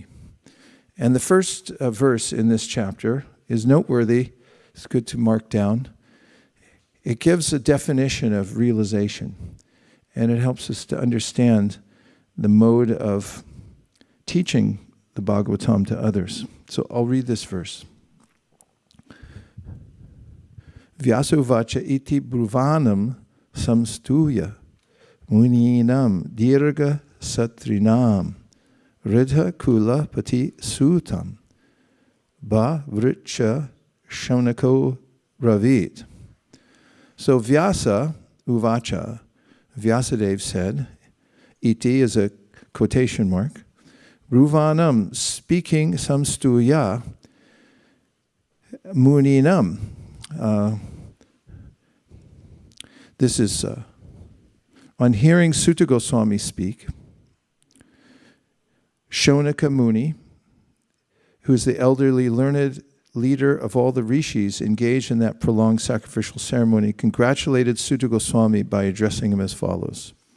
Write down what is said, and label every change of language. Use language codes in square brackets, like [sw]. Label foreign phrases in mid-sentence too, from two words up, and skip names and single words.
[en] And the first verse in this chapter is noteworthy. It's good to mark down. It gives a definition of realization, and it helps us to understand the mode of teaching the Bhagavatam to others. So I'll read this verse. [sa] व्यासउवाच इति ब्रुवाणं संस्तूय मुनीनां दीर्घ सत्रिणां वृद्धः कुल पतिः सूतं बह्वृचः शौनको ऽब्रवीत्. [en] So [sa] व्यास उवाच, [en] Vyasadeva said, iti is a quotation mark, bruvanam, speaking [sa] संस्तूय मुनीनां. [en] This is on hearing Sutta Goswami speak, Shaunaka Muni, who is the elderly learned leader of all the rishis engaged in that prolonged sacrificial ceremony, congratulated Sutta Goswami by addressing him as follows.